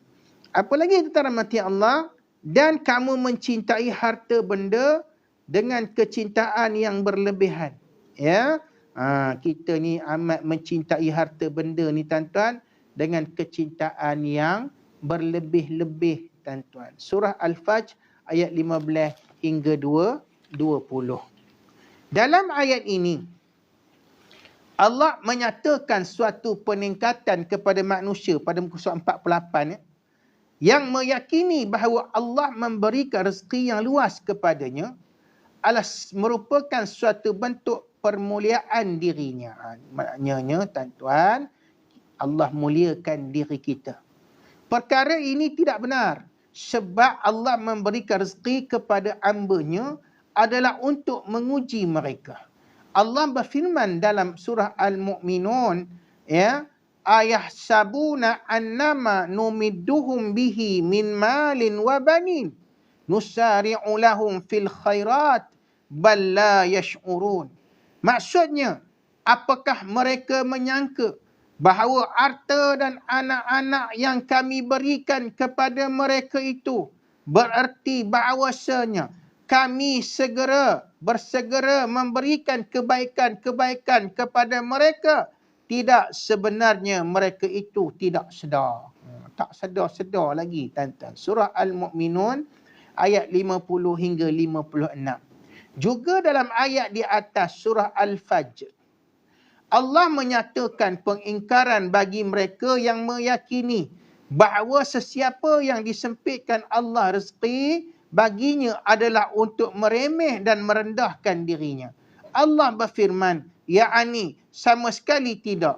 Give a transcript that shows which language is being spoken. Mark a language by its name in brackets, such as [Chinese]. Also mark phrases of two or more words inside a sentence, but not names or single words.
[Malay] Apa lagi tuan rahmati Allah? Dan kamu mencintai harta benda dengan kecintaan yang berlebihan. Ya. Kita ni amat mencintai harta benda ni tuan-tuan dengan kecintaan yang berlebih-lebih tuan-tuan. Surah Al-Fajr ayat 15 hingga 20. Dalam ayat ini Allah menyatakan suatu peningkatan kepada manusia pada muka surat 48, ya, yang meyakini bahawa Allah memberikan rezeki yang luas kepadanya adalah merupakan suatu bentuk permuliaan dirinya. Maknanya tuan-tuan, Allah muliakan diri kita. Perkara ini tidak benar sebab Allah memberikan rezeki kepada hamba-Nya adalah untuk menguji mereka. Allah berfirman dalam surah Al-Mu'minun, ya, [Arabic] أيحسبون أنما نمدهم به من مال وبنين نسارع لهم في الخيرات بل لا يشعرون. [Malay] Maksudnya, apakah mereka menyangka bahawa harta dan anak-anak yang kami berikan kepada mereka itu bererti bahawasanya kami bersegera memberikan kebaikan-kebaikan kepada mereka? Tidak, sebenarnya mereka itu tidak sedar. Tak sedar-sedar lagi tuan-tuan. Surah Al-Mu'minun ayat 50 hingga 56. Juga dalam ayat di atas surah Al-Fajr, Allah menyatakan pengingkaran bagi mereka yang meyakini bahawa sesiapa yang disempitkan Allah rezeki baginya adalah untuk meremeh dan merendahkan dirinya. Allah berfirman, ya'ani, sama sekali tidak.